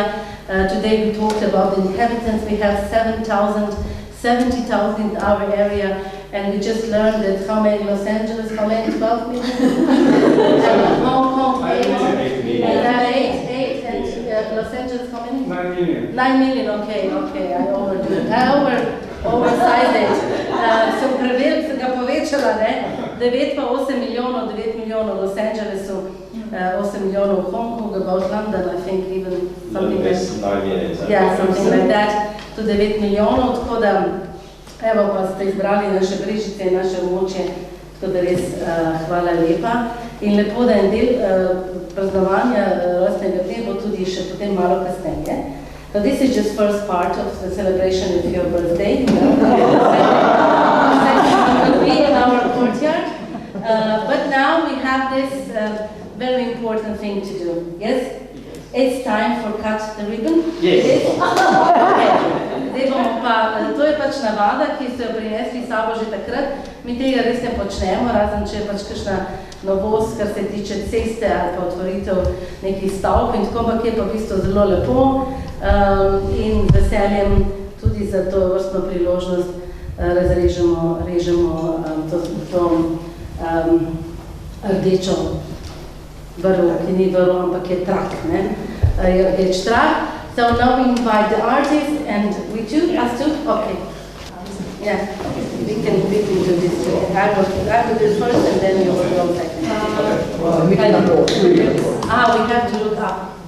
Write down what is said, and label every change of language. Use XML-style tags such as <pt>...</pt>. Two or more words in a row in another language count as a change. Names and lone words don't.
<en>Today we talked about the inhabitants. We have 70,000 in our area, and we just learned that how many Los Angeles, how many, 12 million? And Hong Kong, 8 million. And Los Angeles, how many? 9 million. 9 million, okay, I overdo it. Oversized it.</en> <sl>Sem ga povečala, ne? 9 pa 8 milijonov, 9 milijonov Los Angelesu, 8 milijonov Hong Kong,</sl> <en>about London, I think, even something like that. Yeah, something like that,</en> <sl>to 9 milijonov, tako da, evo pa ste izbrali naše Brežice in naše območje, tako da res hvala lepa. In lepo, da en del praznovanja rojstnega dne bo tudi še potem malo kasneje.</sl> <en>So this is just first part of the celebration of your birthday. Will be in our courtyard. But now we have this very important thing to do. Yes? It's time for cut the ribbon. Yes. Okay.</en> <sl>Zdaj bomo pa, to je pač navada, ki so jo prinesli sabo že takrat. Mi tega res ne počnemo, razen če je pač kakšna novost, kar se tiče ceste ali pa otvoritev nekih stavb in tako, ampak je pa v bistvu zelo lepo in veseljem tudi za to vrstno priložnost režemo to rdečo vrv, ki ni vrv, ampak je trak, ne? Je rdeč trak.</sl> <en>So now we invite the artist and we too, us too? Okay. Yeah, we can do this. I will do first and then you will go second. We have to look up.</en>